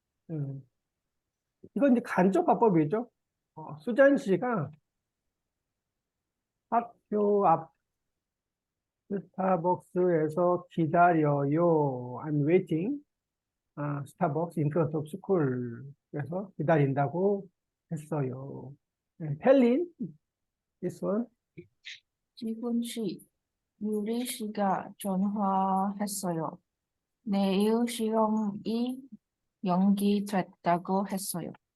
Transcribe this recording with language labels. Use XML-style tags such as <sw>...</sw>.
<ko>음, 이건 이제 간접화법이죠. 수잔 씨가 학교 앞 스타벅스에서 기다려요.</ko> <en>I'm waiting. 스타벅스 in front of school.</en> <ko>그래서 기다린다고 했어요. 네, 펠린,</ko> <en>this one.</en> <ko>지훈 씨, 유리 씨가 전화했어요. 내일 시험이 연기됐다고 했어요.</ko>